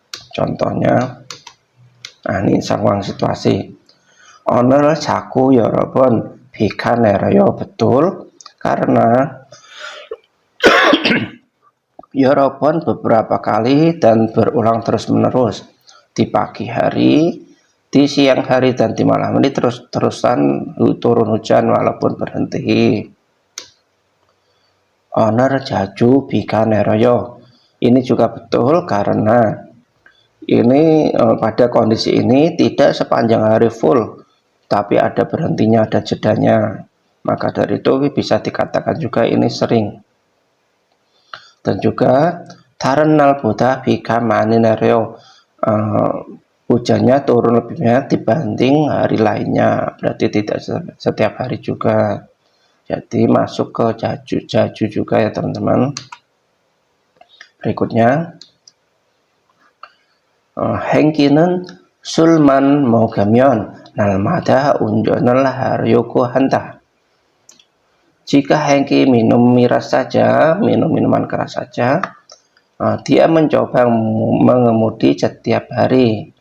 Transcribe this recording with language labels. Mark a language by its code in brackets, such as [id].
[id] Contohnya, nah ini 상황 situasi. [ko] 오늘 자꾸 여러 번 비가 내려요. [id] betul karena 여러 번 beberapa kali dan berulang terus-menerus di pagi hari, di siang hari, dan di malam ini terus-terusan turun hujan walaupun berhenti. [ko] 오늘 자주 비가 내려요. [id] Ini juga betul karena ini pada kondisi ini tidak sepanjang hari full, tapi ada berhentinya, ada jedanya. Maka dari itu bisa dikatakan juga ini sering. Dan juga [ko] 다른 날보다 비가 많이 내려요. [id] Hujannya turun lebih banyak dibanding hari lainnya. Berarti tidak setiap hari juga. Jadi masuk ke jaju juga ya teman-teman. Berikutnya, [ko] 행기는 술만 먹으면 날마다 운전을 하려고 한다. [id] Jika Hengki minum miras saja, minum minuman keras saja, dia mencoba mengemudi setiap hari.